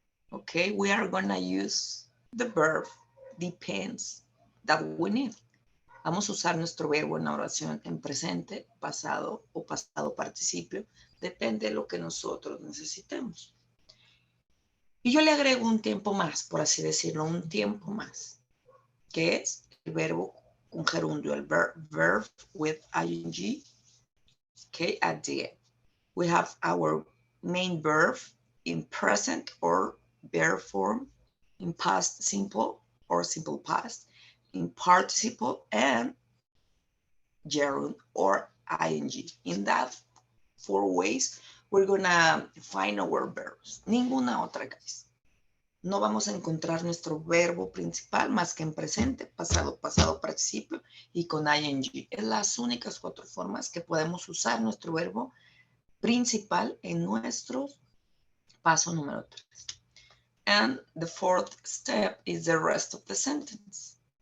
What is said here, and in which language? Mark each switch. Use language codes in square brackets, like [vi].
[en] Okay, we are gonna use the verb depends that we need. [es] Vamos a usar nuestro verbo en la oración en presente, pasado o pasado participio. Depende de lo que nosotros necesitemos. Y yo le agrego un tiempo más, por así decirlo, un tiempo más, que es el verbo con gerundio, el [en] verb with ing, okay, at the end. We have our main verb in present or bare form, in past simple or simple past, in participle, and gerund or ing. In that 4 ways, we're gonna find our verbs. [es] Ninguna otra, guys. No vamos a encontrar nuestro verbo principal más que en presente, pasado, pasado participio y con ing. Es las únicas 4 formas que podemos usar nuestro verbo principal en nuestro paso número 3. [en] And the fourth step is the rest of the sentence.